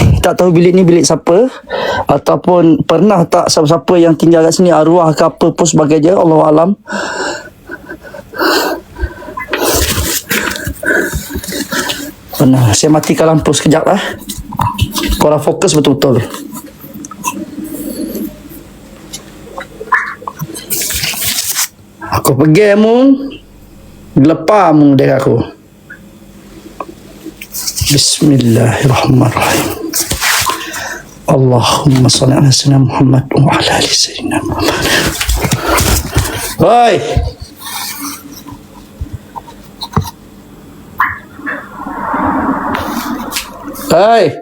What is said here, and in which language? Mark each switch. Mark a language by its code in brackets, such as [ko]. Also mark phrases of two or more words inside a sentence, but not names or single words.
[ms] Tak tahu bilik ni bilik siapa, ataupun pernah tak siapa-siapa yang tinggal kat sini, arwah ke apa pun sebagainya, Allahualam. Benar. Saya matikan lampu sekejap lah. Korang fokus betul-betul. Aku pergi mu, gelepar mu dari aku. Bismillahirrahmanirrahim. [ar] اللهم صل على سيدنا محمد وعلى آل سيدنا محمد wa ala ali sayyidina Muhammad. Hoi. Hai.